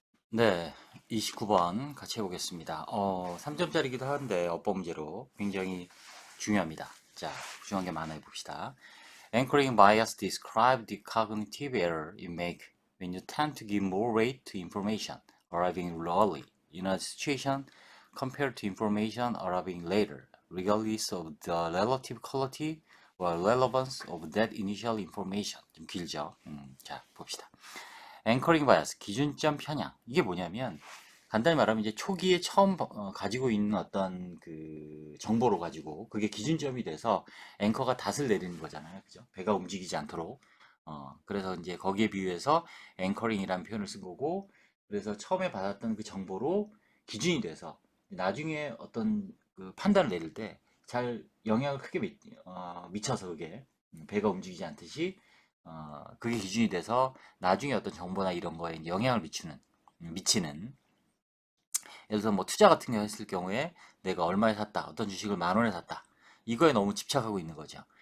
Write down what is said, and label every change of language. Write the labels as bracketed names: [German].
[Korean] 네, 29번 같이 해보겠습니다. 3점짜리기도 한데 어법 문제로 굉장히 중요합니다. 자, 중요한 게 많아 해봅시다. [English] Anchoring bias describe the cognitive error you make when you tend to give more weight to information arriving early in a situation compared to information arriving later, regardless of the relative quality or relevance of that initial information. [Korean] 좀 길죠? 자, 봅시다. 앵커링 바이어스, 기준점 편향. 이게 뭐냐면 간단히 말하면 이제 초기에 처음 가지고 있는 어떤 그 정보로 가지고 그게 기준점이 돼서 앵커가 닷을 내리는 거잖아요. 그죠? 배가 움직이지 않도록. 그래서 이제 거기에 비유해서 앵커링이라는 표현을 쓴 거고, 그래서 처음에 받았던 그 정보로 기준이 돼서 나중에 어떤 그 판단을 내릴 때 잘 영향을 크게 미쳐서 그게 배가 움직이지 않듯이 그게 기준이 돼서 나중에 어떤 정보나 이런 거에 이제 영향을 미치는 예를 들어서 뭐 투자 같은 거 했을 경우에 내가 얼마에 샀다, 어떤 주식을 10,000원에 샀다, 이거에 너무 집착하고 있는 거죠.